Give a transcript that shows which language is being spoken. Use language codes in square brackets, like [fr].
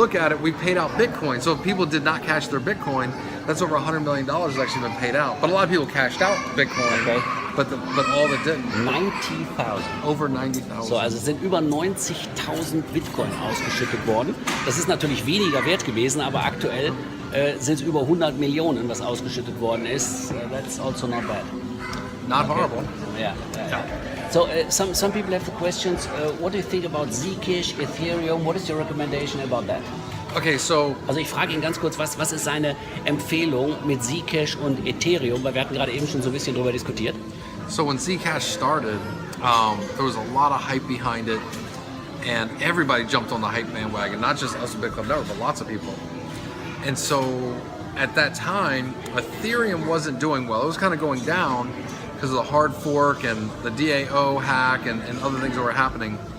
[en] look at it, we paid out Bitcoin. So if people did not cash their Bitcoin, that's over $100 million has actually been paid out. But a lot of people cashed out Bitcoin. Okay. But all that didn't. 90,000. Over 90,000. [de] So, also es sind über 90.000 Bitcoin ausgeschüttet worden. Das ist natürlich weniger wert gewesen, aber aktuell sind es über 100 Millionen, was ausgeschüttet worden ist. [en] That's also not bad. Not horrible. Yeah. So some people have the questions. What do you think about Zcash, Ethereum? What is your recommendation about that? Okay, so [de] Also ich frage ihn ganz kurz, was ist seine Empfehlung mit Zcash und Ethereum? Weil wir hatten gerade eben schon so ein bisschen drüber diskutiert. [en] So when Zcash started, there was a lot of hype behind it, and everybody jumped on the hype bandwagon. Not just us at Bitclub Network, but lots of people. And so at that time, Ethereum wasn't doing well. It was kind of going down because of the hard fork and the DAO hack and other things that were happening.